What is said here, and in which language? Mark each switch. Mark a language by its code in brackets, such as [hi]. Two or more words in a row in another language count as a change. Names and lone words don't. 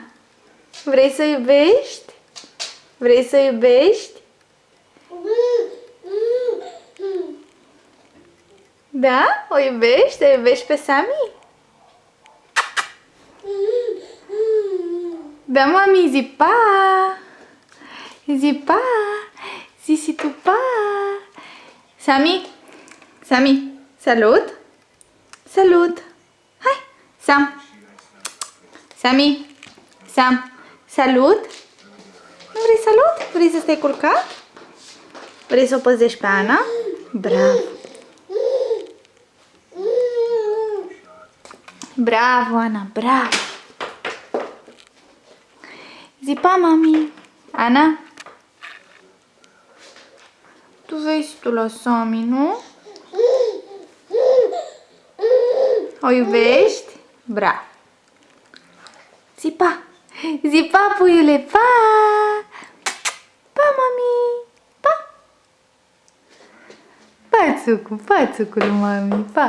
[ro] Vrei să iubești? Vrei să iubești? Da? O iubești? O iubești pe Sami? Da, mami, zi pa! Zi pa! Zi tu pa! Sami? Sami, salut! Salut! Hai, Sam! Sami! Sam! Salut! Nu vrei salut? Vrei să stai culcat? Vrei să o păzești pe Ana? Bravo! Bravo, Ana, bravo! Zi pa, mami! Ana? Tu vezi tu la Sami, nu? O iubești? Bravo! Zi pa! Zi pa, puiule! Pa! Pa, mami! Pa! Pațucu, pațucul, mami! Pa!